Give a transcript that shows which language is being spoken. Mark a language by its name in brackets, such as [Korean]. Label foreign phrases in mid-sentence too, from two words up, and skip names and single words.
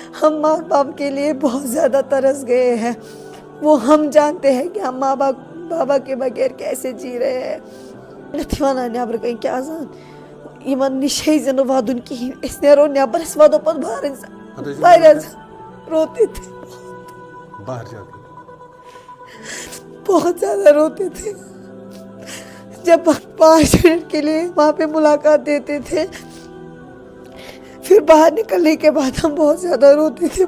[Urdu] ہم ماں باپ کے لیے بہت زیادہ ترس گئے ہیں. وہ ہم جانتے ہیں کہ ہم ماں باپ بابا کے بغیر کیسے جی رہے ہیں. [Kashmiri] نتھ ونان نیبر کن کیا زن یمن نش ہیزِ نہٕ ودُن کِہیٖنۍ. أسۍ نیرو نیبر أسۍ وَدو پتہٕ بہرٕنۍ واریاہ [Urdu] روتے تھے باہر جا کے بہت زیادہ روتے تھے. جب 5 منٹ کے لیے وہاں پہ ملاقات دیتے تھے پھر باہر نکلنے کے بعد ہم بہت زیادہ روتے تھے.